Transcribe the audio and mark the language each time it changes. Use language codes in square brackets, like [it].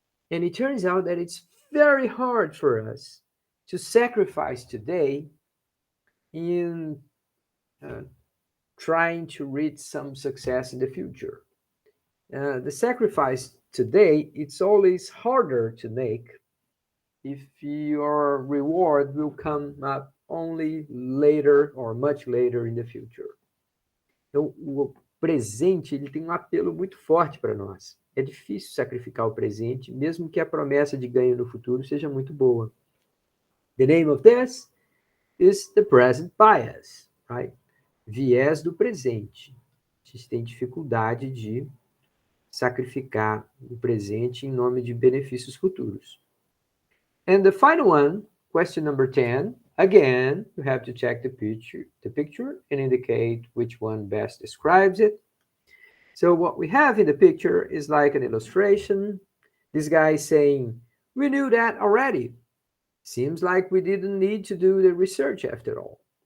[en] And it turns out that it's very hard for us to sacrifice today in uh, trying to reach some success in the future. The sacrifice today, it's always harder to make if your reward will come up only later or much later in the future. [pt] Então, o presente ele tem um apelo muito forte para nós. É difícil sacrificar o presente, mesmo que a promessa de ganho no futuro seja muito boa. [en] The name of this is the present bias, right? [pt] Viés do presente. A gente tem dificuldade de sacrificar o presente em nome de benefícios futuros. [en] And the final one, question number 10, again, you have to check the picture and indicate which one best describes it. So what we have in the picture is like an illustration. This guy is saying, we knew that already. Seems like we didn't need to do the research after all.